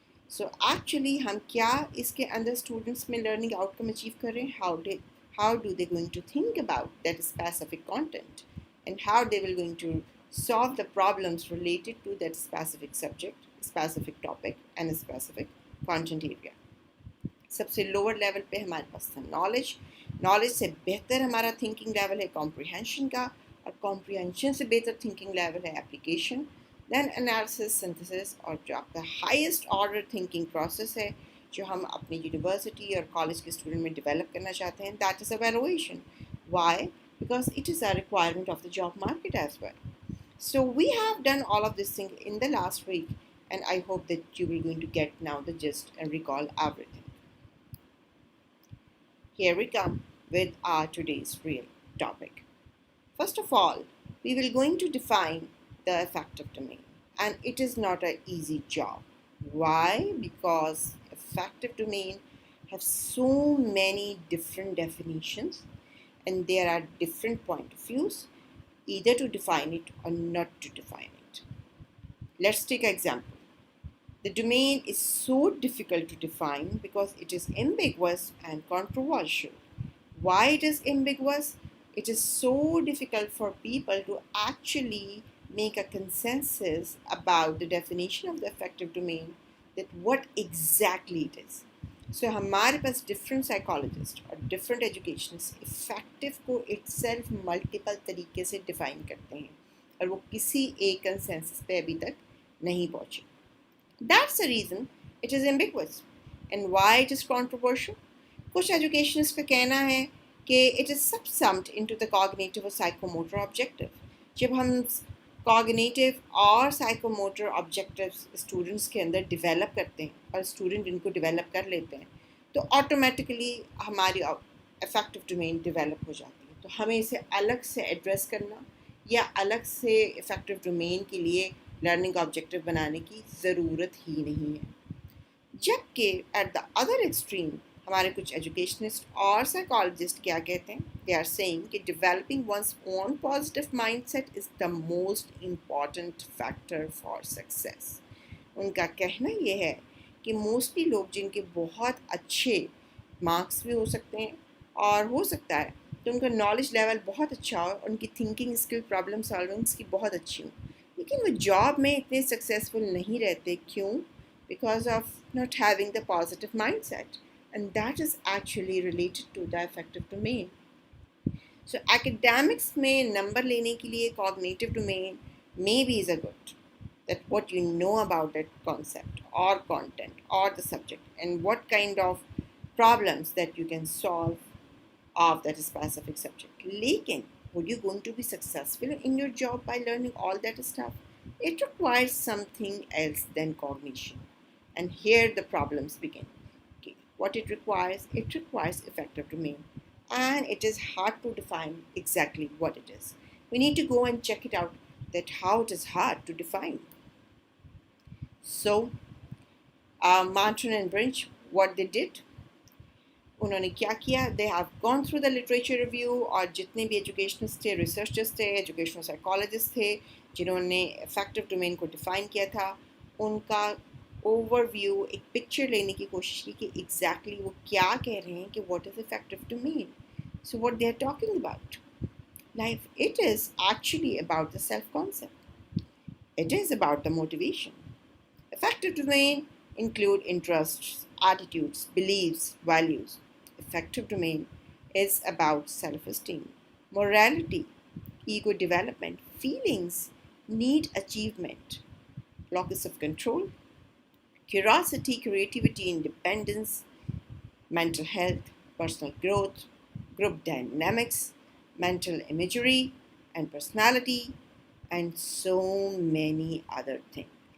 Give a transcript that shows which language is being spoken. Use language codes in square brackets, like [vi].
[ur] So actually ہم کیا اس کے اندر اسٹوڈنٹس میں لرننگ آؤٹ کم اچیو کر رہے ہیں؟ [en] how do they going to think about that specific content and how they will going to solve the problems related to that specific subject, specific topic and a specific content area. [ur] سب سے lower level پہ ہمارے پاس تھا knowledge سے بہتر ہمارا thinking level ہے comprehension کا, اور کمپریہنشن سے بہتر تھنکنگ لیول ہے اپلیکیشن, دین انالیسس, سنتھسس, اور جو آپ کا ہائیسٹ آرڈر تھنکنگ پروسیس ہے جو ہم اپنی یونیورسٹی اور کالج کے اسٹوڈنٹ میں ڈیولپ کرنا چاہتے ہیں [en] That is evaluation. Why? Because it is a requirement of the job market as well. So we have done all of this thing in the last week and I hope that you will going to get now the gist and recall everything. Here we come with our today's real topic. First of all, we will going to define the affective domain, and it is not an easy job. Why? Because affective domain have so many different definitions and there are different point of views either to define it or not to define it. Let's take an example. The domain is so difficult to define because it is ambiguous and controversial. Why it is ambiguous? It is so difficult for people to actually make a consensus about the definition of the affective domain, that what exactly it is. [ur] So ہمارے پاس different psychologist اور different educationist effective کو it self multiple طریقے سے define کرتے ہیں اور وہ کسی ایک کنسنسس پہ ابھی تک نہیں پہنچے. [en] That's the reason it is ambiguous. And why it is controversial? [ur] کچھ ایجوکیشنسٹ کا کہنا ہے کہ [en] it is subsumed into the cognitive or psychomotor objective. [ur] جب ہم cognitive اور psychomotor objectives اسٹوڈنٹس کے اندر ڈیولپ کرتے ہیں اور اسٹوڈنٹ ان کو ڈیولپ کر لیتے ہیں تو آٹومیٹیکلی ہماری افیکٹو ڈومین ڈیولپ ہو جاتی ہے. تو ہمیں اسے الگ سے ایڈریس کرنا یا الگ سے افیکٹو ڈومین کے لیے لرننگ آبجیکٹیو بنانے کی ضرورت ہی نہیں ہے. جبکہ [en] at the other extreme [ur] ہمارے کچھ ایجوکیشنسٹ اور سائیکالوجسٹ کیا کہتے ہیں, [en] they are saying [ur] کہ [en] Developing one's own positive mindset is the most important factor for success. [ur] ان کا کہنا یہ ہے کہ موسٹلی لوگ جن کے بہت اچھے مارکس بھی ہو سکتے ہیں اور ہو سکتا ہے کہ ان کا نالج لیول بہت اچھا ہو, ان کی تھنکنگ اسکل, پرابلم سالونگس کی بہت اچھی ہوں, لیکن وہ جاب میں اتنے سکسیزفل نہیں رہتے. کیوں؟ [en] because of not having the positive mindset, and that is actually related to the affective domain. So academics [ur] میں نمبر لینے کے لیے [en] cognitive domain maybe is a good, that what you know about that concept or content or the subject and what kind of problems that you can solve of that specific subject. لیکن would you going to be successful in your job by learning all that stuff? It requires something else than cognition. And here the problems begin. Okay. What it requires effective domain. And it is hard to define exactly what it is. We need to go and check it out, that how it is hard to define. So, Martin and Brinch, what they did, [ur] انہوں نے کیا کیا, [en] they have gone through the literature review, [ur] اور جتنے بھی educationist تھے, researchers تھے, educational psychologist تھے جنہوں نے افیکٹو ڈومین کو ڈیفائن کیا تھا, ان کا اوور ویو ایک پکچر لینے کی کوشش کی کہ ایگزیکٹلی وہ کیا کہہ رہے ہیں کہ [en] What is affective domain. So what they are talking about life, it is actually about the self concept, it is about the motivation. Effective domain include interests, attitudes, beliefs, values. Effective domain is about self-esteem, morality, ego development, feelings, need achievement, locus of control, curiosity, creativity, independence, mental health, personal growth, group dynamics, mental imagery and personality, and so many other things.